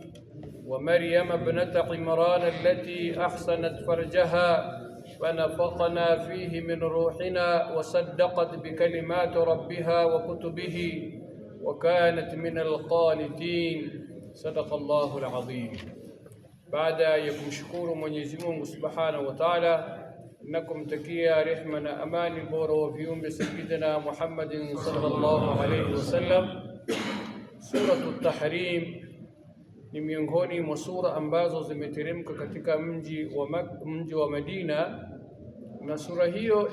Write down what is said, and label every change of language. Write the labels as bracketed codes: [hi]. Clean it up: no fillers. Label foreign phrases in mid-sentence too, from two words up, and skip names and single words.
[ar] ومريم ابنة عمران التي أحسنت فرجها فنفخنا فيه من روحنا وصدقت بكلمات ربها وكتبه وكانت من القانتين. صدق الله العظيم. [sw] Baada ya kumshukuru Mwenyezi Mungu [ar] سبحانه وتعالى [sw] na kumtakia rehema na amani bora wa viumbe Sayyidina Muhammadin [ar] صلى الله عليه وسلم, [sw] Suratul Tahrim ni miongoni mwa sura ambazo zimeteremka katika mji wa Madina, na sura hiyo